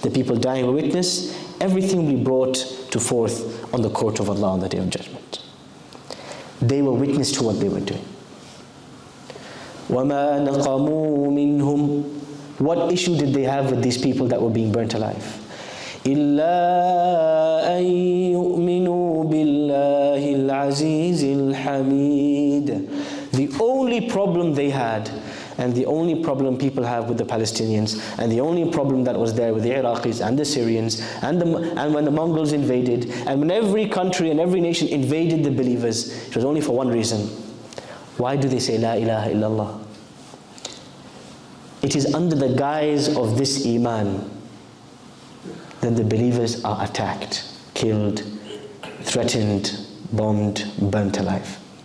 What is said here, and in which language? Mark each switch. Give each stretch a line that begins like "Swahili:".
English: The people dying were witness. Everything will be brought to forth on the court of Allah on the Day of Judgment. They were witness to what they were doing.
Arabic: وَمَا نَقَمُوا مِنْهُمْ.
English: What issue did they have with these people that were being burnt alive?
Arabic: إِلَّا أَن يُؤْمِنُوا بِاللَّهِ الْعَزِيزِ الْحَمِيدِ.
English: The only problem they had, and the only problem people have with the Palestinians, and the only problem that was there with the Iraqis and the Syrians, and when the Mongols invaded, and when every country and every nation invaded the believers, it was only for one reason. Why do they say Lā Ilāha Illallāh? It is under the guise of this Iman that the believers are attacked, killed, threatened, bombed, burnt alive.